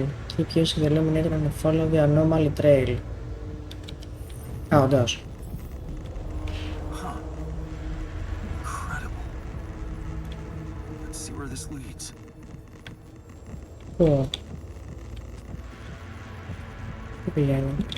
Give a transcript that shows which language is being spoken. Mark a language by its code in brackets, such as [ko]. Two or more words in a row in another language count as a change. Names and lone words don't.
[en] Keep using the illuminator and follow the anomaly trail. [el] Α, όντως. [en] Incredible. Let's see where this leads. [el] Πού? Πού πηγαίνει?